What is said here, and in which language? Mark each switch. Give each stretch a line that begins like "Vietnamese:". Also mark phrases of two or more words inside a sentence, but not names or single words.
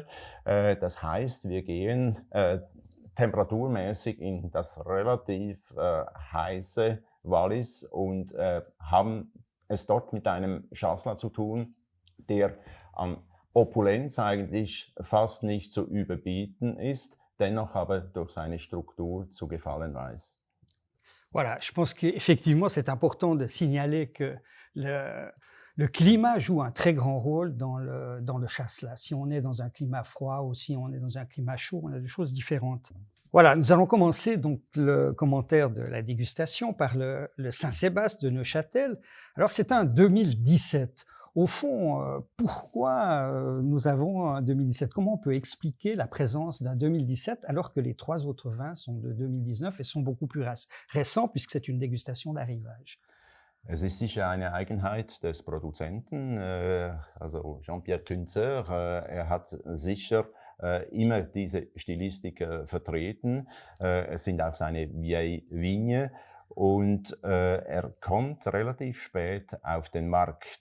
German: Das heißt, wir gehen temperaturmäßig in das relativ heiße Wallis und haben es dort mit einem Chasselas zu tun, der an Opulenz eigentlich fast nicht zu überbieten ist, dennoch aber durch seine Struktur zu gefallen weiß.
French: Voilà, je pense qu'effectivement, c'est important de signaler que le climat joue un très grand rôle dans le chasselas. Si on est dans un climat froid ou si on est dans un climat chaud, on a des choses différentes. Voilà, nous allons commencer donc le commentaire de la dégustation par le Saint-Sébastien de Neuchâtel. Alors, c'est un 2017. Au fond, pourquoi nous avons un 2017? Comment on peut expliquer la présence d'un 2017 alors que les 3 autres vins sont de 2019 et sont beaucoup plus récents puisque c'est une dégustation d'arrivage?
German: Es ist sicher eine Eigenheit des Produzenten, also Jean-Pierre Kunstner, er hat sicher immer diese Stilistik vertreten. Es sind auch seine
French: vieille Vigne.
German: Und er kommt relativ spät auf den Markt.